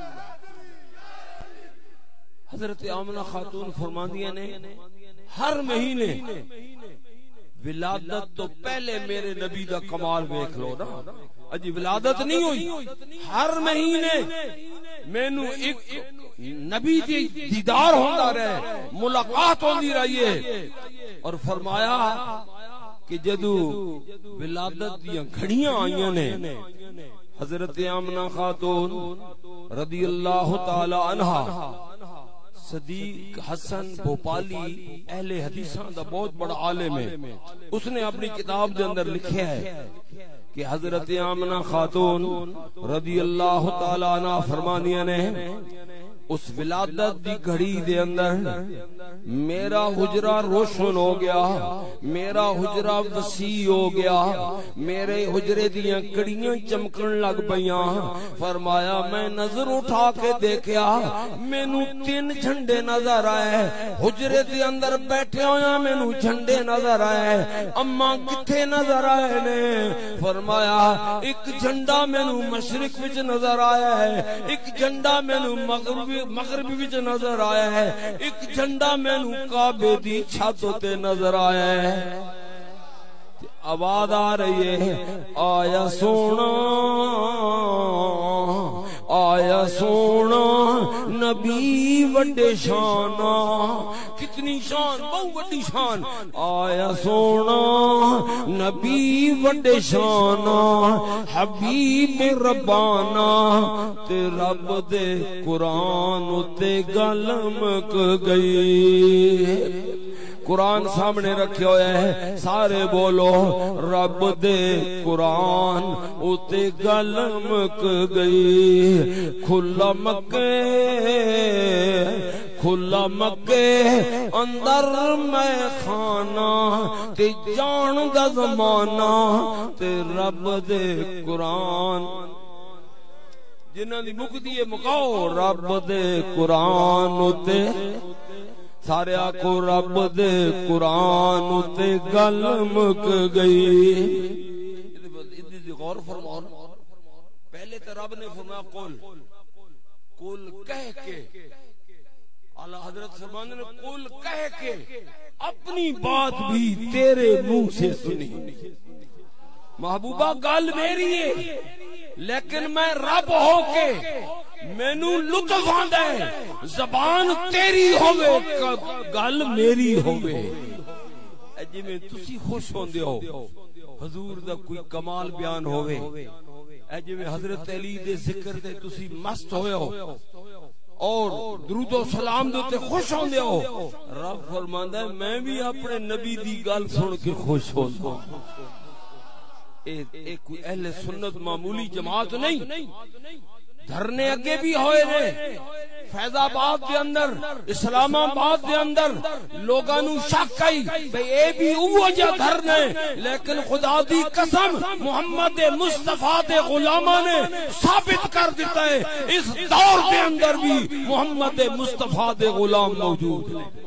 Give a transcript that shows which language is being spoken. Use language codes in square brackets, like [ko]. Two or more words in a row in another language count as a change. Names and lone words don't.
[pa] حضرت آمنہ خاتون فرماندیاں نے ہر مہینے ولادت تو پہلے میرے نبی دا کمال دیکھ لو نا. اجی ولادت نہیں ہوئی، ہر مہینے مینوں ایک نبی دی دیدار ہوندا رہے، ملاقات ہوندی رہی ہے. اور فرمایا کہ جدو ولادت دیاں گھڑیاں آئیاں نے حضرت آمنہ خاتون [ar] رضی اللہ تعالی عنہا، [pa] صدیق حسن بھوپالی اہل حدیثاں دا بہت بڑا عالم ہے، اس نے اپنی کتاب دے اندر لکھیا ہے کہ حضرت آمنہ خاتون [ar] رضی اللہ تعالی عنہ [pa] فرمانیاں نے اس ولادت دی گھڑی دے اندر میرا حجرہ روشن ہو گیا، میرا حجرہ وسیع ہو گیا، میرے حجرے دیاں کڑیاں چمکن لگ پیاں. فرمایا میں نظر اٹھا کے دیکھیا مینوں 3 جھنڈے نظر آئے، حجرے دے اندر بیٹھے ہویا مینوں جھنڈے نظر آئے. اماں کتھے نظر آئے نے؟ فرمایا ایک جھنڈا مینوں مشرق وچ نظر آیا ہے، ایک جھنڈا مینوں مغرب وچ نظر آیا ہے، ایک جھنڈا مینوں کعبے دی چھت تے نظر آیا ہے. آواز آ رہی ہے آیا سونا، آیا سونا نبی وڈے شانا. [ur] کتنی شان، بہت بڑی شان. [pa] آیا سونا نبی وڈے شانا، حبیب ربانا تے رب دے قرآن تے گل مک گئی. قرآن سامنے رکھے ہوئے ہیں، سارے بولو رب دے قرآن اتے گل مک گئی، کھلا مکے اندر میں خانہ تے جان دا زمانہ تے رب دے قرآن جنہاں دی مکدی ہے مکاؤ رب دے قرآن اتے سارے آکو رب دے قرآن اتے گل مک گئی۔ غور فرماؤ، پہلے تو رب نے فرمایا قل کہہ کے، اعلیٰ حضرت فرمانے نے قل کہہ کے [ur] اپنی بات بھی تیرے منہ سے سنی۔ [pa] محبوبہ گل میری ہے لیکن میں رب ہو کے مینو لطف آندا ہے، زبان تیری ہوے گل میری ہوے۔ جی میں تسی خوش ہوندے ہو حضور دا کوئی کمال بیان ہوے، جی میں حضرت علی دے ذکر تے تسی مست ہوئے ہو اور درود و سلام دے تے خوش ہوندے ہو، رب فرماندا ہے میں بھی اپنے نبی دی گل سن کے خوش ہوندا ہوں۔ ایک کوئی اہل سنت معمولی جماعت نہیں، دھرنے اگے بھی ہوئے نے فیض آباد دے اندر، اسلام آباد دے اندر، لوگاں نو شک آئی بھئی اے بھی اوہ جا دھرنے، لیکن خدا دی قسم محمد مصطفیٰ دے غلاماں نے ثابت کر دیتا ہے اس دور دے اندر بھی محمد مصطفیٰ دے غلام موجود ہیں۔